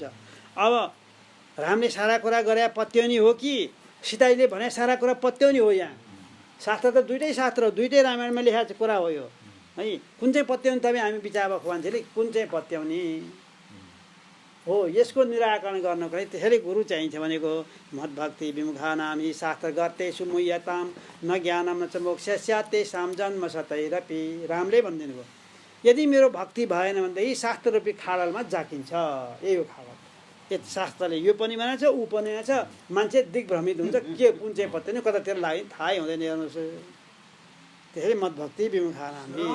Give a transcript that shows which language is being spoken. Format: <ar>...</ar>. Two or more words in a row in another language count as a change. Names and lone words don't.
<ne>अब रामले सारा कुरा गरे पत्याउनी हो कि सीताजीले भने सारा कुरा पत्याउनी हो? यहाँ शास्त्र त दुइटै शास्त्र हो, दुइटै रामायणमा लेखा कुरा हो यो है। कुन चाहिँ पत्याउनी तपाईँ हामी विचार भएको मान्छेले कुन चाहिँ पत्याउनी हो, यसको निराकरण गर्नको लागि त्यसैले गुरु चाहिन्छ भनेको।</ne> <sa>मद्भक्ति विमुखा नाम यी शास्त्र गर्तेषु मुह्यताम न ज्ञानम न च मोक्ष स्यात् तेषां जन्म शतैरपि।</sa> <ne>रामले भनिदिनु भयो, यदि मेरो भक्ति भएन भनेदेखि शास्त्र रूपी खाडलमा जाकिन्छ। यही हो खाडल। यो शास्त्रले यो पनि भनेको छ, ऊ पनि भनेको छ। मान्छे दिग्भ्रमित हुन्छ, के कुन चाहिँ पत्याउनी कतातिर लाग्यो थाहै हुँदैन। हेर्नुहोस्, त्यसैले</ne> <sa>मद्भक्ति विमुखा नाम</sa>